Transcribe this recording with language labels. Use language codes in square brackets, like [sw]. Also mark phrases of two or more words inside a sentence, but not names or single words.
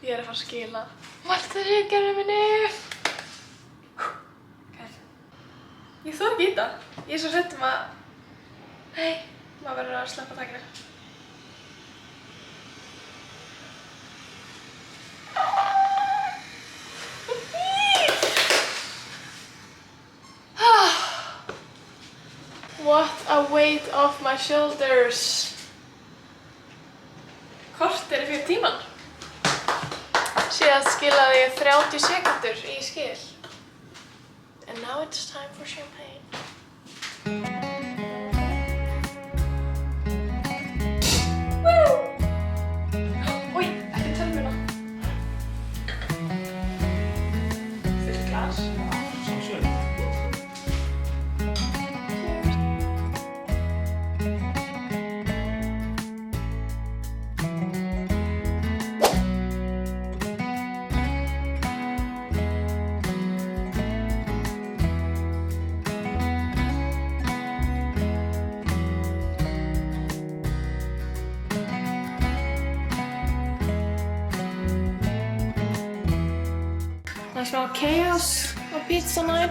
[is] fara að skila maltaríkjörnum minni. Ég þorði ekki í þetta. Ég er svo hrædd að nei, maður verður að sleppa takinu. [en] What a weight off my shoulders. [is] Korter fyrir tíman. Síðan skilaði ég 30 sekúndur í skil. [en] And now it's time for champagne. Woo! Oj, [is] ekki tölvuna. Fullt glas. Sjálfsögðu. Það er smá chaos á [en] pizza night.